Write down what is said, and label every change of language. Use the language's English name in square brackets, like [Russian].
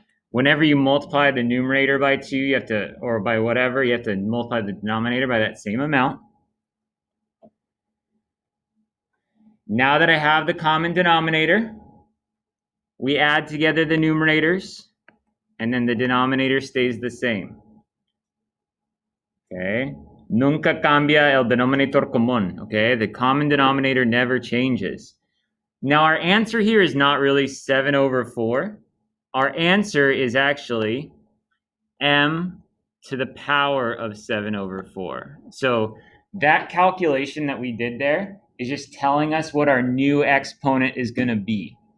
[English] Whenever you multiply the numerator by 2, you have to, or by whatever, you have to multiply the denominator by that same amount. Now that I have the common denominator, we add together the numerators, and then the denominator stays the same. Okay? [Spanish] Nunca cambia el denominator común. [English] Okay? The common denominator never changes. Now our answer here is not really 7/4. Our answer is actually m to the power of 7/4. So that calculation that we did there is just telling us what our new exponent is going to be.